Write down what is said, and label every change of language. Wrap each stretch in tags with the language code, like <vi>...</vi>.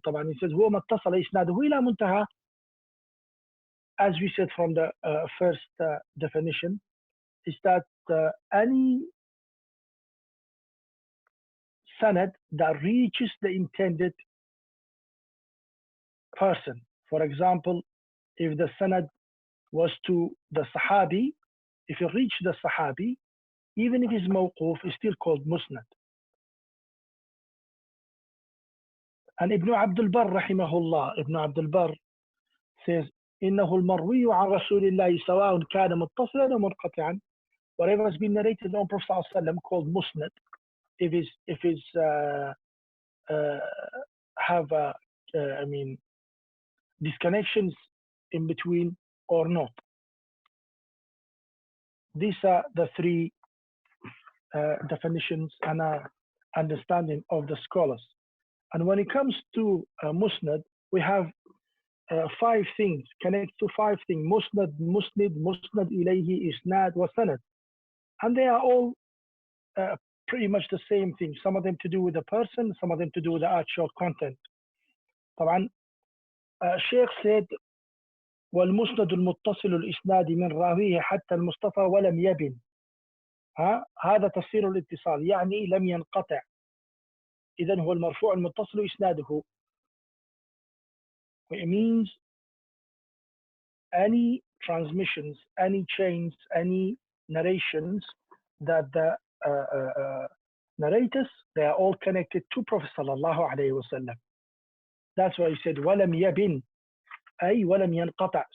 <en>طبعا he says</en> <ar>هو ما اتصل إسناده إلى منتهى,</ar> <en>as we said from the first definition, is that any sanad that reaches the intended person. For example, if the sanad was to the Sahabi, if it reached the Sahabi, even if it's mawquf, it's still called musnad. And Ibn Abdul Barr rahimahullah, Ibn Abdul Barr says,</en> <ar>إنه المروي عن رسول الله سواء كان متصلا أو منقطعا.</ar> <en>Whatever has been narrated on Prophet sallallahu alaihi wasallam called musnad, if it's have I mean disconnections in between or not. These are the three definitions and understanding of the scholars. And when it comes to musnad, we have 5 things, connect to 5 things: musnad, musnid, musnad ilayhi, isnad, wa sanad. And they are all pretty much the same thing. Some of them to do with the person, some of them to do with the actual content.</en> <ar>طبعا</ar> <en>Sheikh said</en> <ar>والمسند المتصل الإسناد من راويه حتى المصطفى ولم يبن. هذا تفسير الاتصال، يعني لم ينقطع. إذن هو المرفوع المتصل إسناده.</ar> <en>It means any transmissions, any chains, any narrations that the narrators, they are all connected to Prophet sallallahu alayhi wasallam. That's why he said</en> <ar>ولم يبن أي ولم ينقطع.</ar>